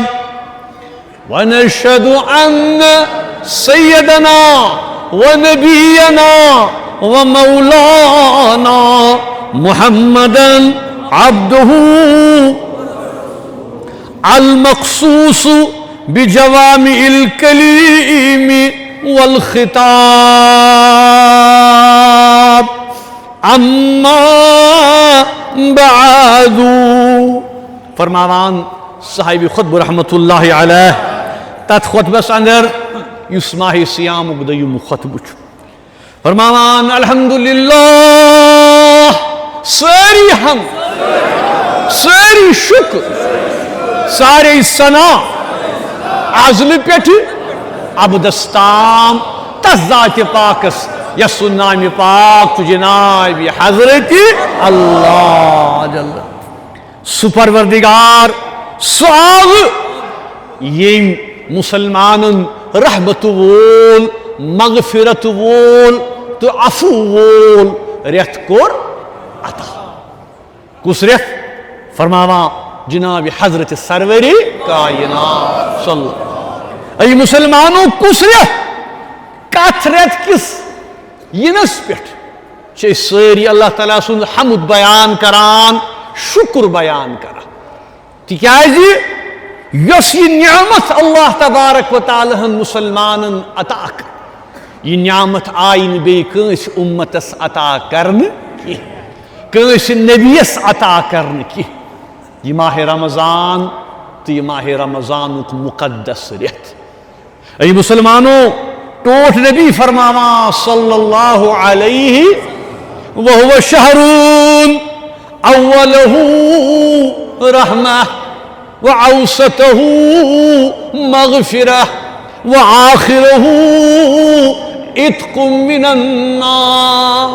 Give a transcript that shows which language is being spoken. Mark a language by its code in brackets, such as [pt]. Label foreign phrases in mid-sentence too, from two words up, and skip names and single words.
[ar] ونشهد أن سيدنا ونبينا ومولانا محمدا عبده المخصوص بجوامع الكلم والخطاب. اما بعد، [ks] فرماوان صاحب خطب رحمت اللہ علیہ تت خطبس اندر یس ماہ سیام دویم خطبہ فرماوان الحمدللہ ساری ہم ساری شکر سارے ثنا ازل پیٹھ ابدستام تس ذات پاکس یس نام پاک تو جناب حضرت اللہ جل سو پروردگار سو آگ یم مسلمان رحمت وول مغفرت وول تو عفو وول ریت کور عطا. کس ریت؟ فرماوا جناب حضرت سروری کائنات [ar] صلی اللہ. [ks] ای مسلمانوں کس ریت؟ کت ریت کس ینس پیٹھ چھ ساری اللہ تعالیٰ سن حمد بیان کران شکر بیان کران تکیازی یس یہ نعمت [ar] اللہ تبارک و تعالی [ks] مسلمان عطا کر یہ نعمت آئین بے کنس امتس عطا کرن کی کنس نبیس عطا کرن کی. یہ ماہ رمضان تو یہ ماہ رمضان مقدس ریت. ای مسلمانوں ٹوٹ نبی فرماوا [ar] صلی اللہ علیہ وہو شہرون اولہ رحمہ وعوسته مغفرة وآخره عتق من النار.